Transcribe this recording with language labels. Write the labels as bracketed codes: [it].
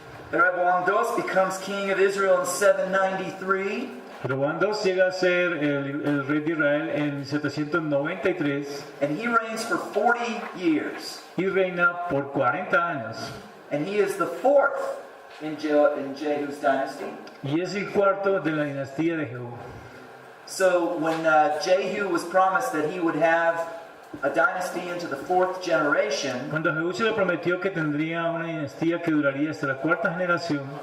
[en] Jeroboam II becomes king of Israel in 793, [es] Jeroboam II llega a ser el rey de Israel en 793 [en] and he reigns for 40 years. [es] y reina por 40 años. [en] And he is the fourth in Jehu's dynasty. [es] Y es el cuarto de la dinastía de Jehú. [en] So when Jehu was promised that he would have a dynasty into the fourth generation, [es] Cuando Jehú se le prometió que tendría una dinastía que duraría hasta la cuarta generación,